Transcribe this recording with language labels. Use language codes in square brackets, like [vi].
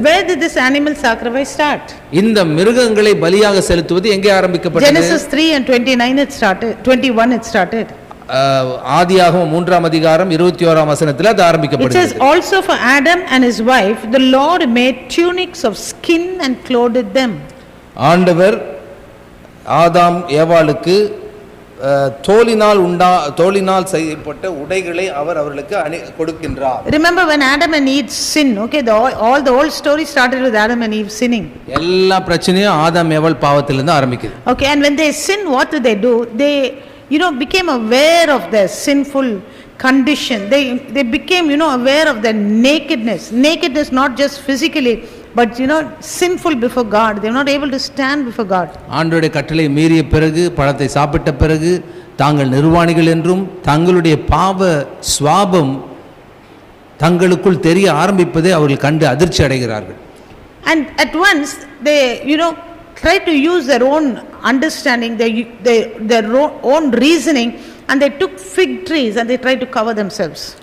[en] Where did this animal sacrifice start? [ta] இந்த மிருகங்களை பலியாக செலுத்துவது எங்கே ஆரம்பிக்கப்பட்டது? [en] Genesis 3:29 it started, 21 it started. [ta] ஆதியாகமம் 3ஆம் அதிகாரம் 21ஆம் வசனத்தில் அது ஆரம்பிக்கப்படுகிறது. [en] It says also for Adam and his wife the Lord made tunics of skin and clothed them. [ta] ஆண்டவர் ஆதாம் ஏவாளுக்கு தோலினால் செய்யப்பட்ட உடைகளை அவர்களுக்கு கொடுக்கின்றார். [en] Remember when Adam and Eve sinned, all the old story started with Adam and Eve sinning. [ta] எல்லா பிரச்சனையும் ஆதாம் ஏவாள் பாவத்திலிருந்து ஆரம்பிக்குது. [en] Okay, and when they sin, what do? They became aware of their sinful condition. They became aware of their nakedness not just physically but sinful before God. They were not able to stand before God. [ta] ஆண்டவருடைய கட்டளை மீறிய பிறகு, பழத்தை சாப்பிட்ட பிறகு தாங்கள் நிர்வாணிகள் என்றும் தங்களுடைய பாவ சுவாபம் தங்களுக்குள் தெரிய ஆரம்பிப்பதை அவர்கள் கண்டு அதிர்ச்சி அடைகிறார்கள். [en] And at once they, try to use their own understanding, their own reasoning, and they took fig trees and they tried to cover themselves.